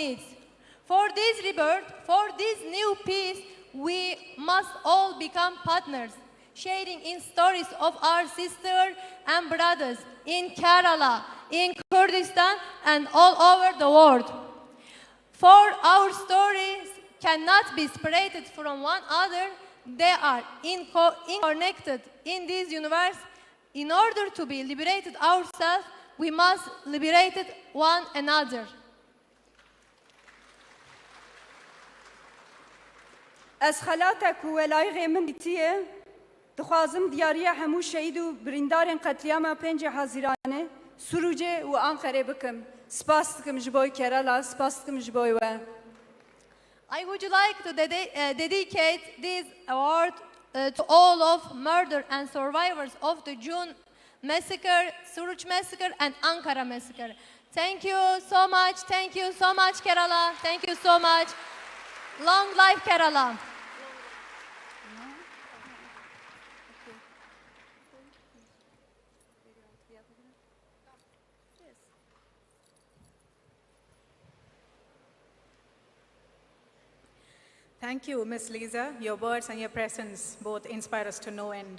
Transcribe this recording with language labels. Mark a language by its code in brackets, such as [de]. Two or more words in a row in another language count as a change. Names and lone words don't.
[en] For this rebirth, for this new peace, we must all become partners, sharing in stories of our sisters and brothers in Kerala, in Kurdistan, and all over the world. For our stories cannot be separated from one another. They are connected in this universe. In order to be liberated ourselves, we must liberate one another. [ku] از خلاتك ولاي غيمن تيه دخوازم دياريا همو شهيد و برندارن قتلياما پنج حاضرانه سروجه و آنقره بكم سپاس دكم جبوي كرالا سپاس دكم جبوي و [en] I would like to dedicate this award to all of murder and survivors of the June massacre, Suruç massacre, and Ankara massacre. Thank you so much. Thank you so much, Kerala. Thank you so much. Long life, Kerala. Thank you, Ms. Lisa. Your words and your presence both inspire us to no end.